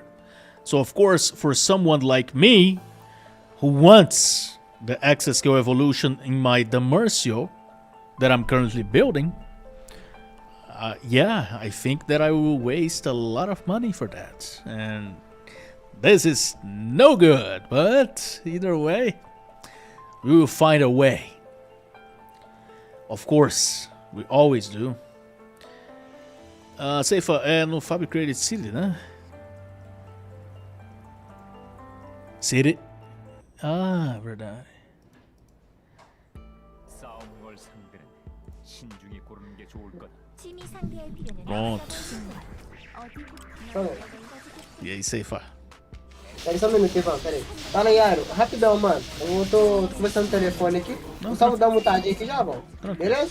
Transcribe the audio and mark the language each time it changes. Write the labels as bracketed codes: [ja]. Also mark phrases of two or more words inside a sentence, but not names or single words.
[en] So of course, for someone like me who wants the access skill evolution in my Demercio that I'm currently building, yeah, I think that I will waste a lot of money for that. And this is no good, but either way, we will find a way. Of course, we always do. [pt] Seifa, é no Fabricated City, né? City? Ah, verdade. [ko] 싸움 걸 상대는 신중히 고르는 게 좋을 거다. 취미 상대할 필요는 [pt] Pronto. Peraí, E aí, Seifa? peraí só um minutinho, Ivan, peraí. Fala aí, Airon. Rapidão, mano. Eu tô conversando no telefone aqui. Não, Só vou dar uma mutadinha aqui já, bom. Tranquilo. Beleza?